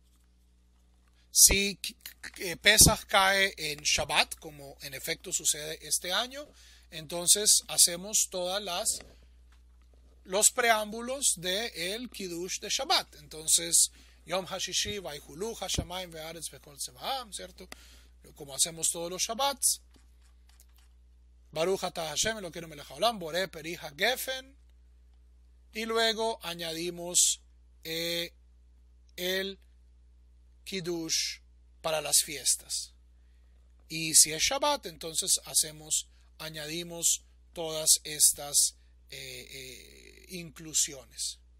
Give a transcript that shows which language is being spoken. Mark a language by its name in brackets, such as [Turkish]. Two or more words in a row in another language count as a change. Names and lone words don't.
[Spanish] Si Pesaj cae en Shabbat, como en efecto sucede este año, entonces hacemos los preámbulos del Kiddush de Shabbat. Entonces, [Hebrew] יום הששי ויכלו השמים והארץ וכל צבאם, [Spanish] ¿cierto? Como hacemos todos los Shabbats. [Hebrew] ברוך אתה השם אלקינו מלך העולם בורא פרי הגפן. [Spanish] Y luego añadimos el Kiddush para las fiestas. Y si es Shabbat, entonces añadimos todas estas inclusiones.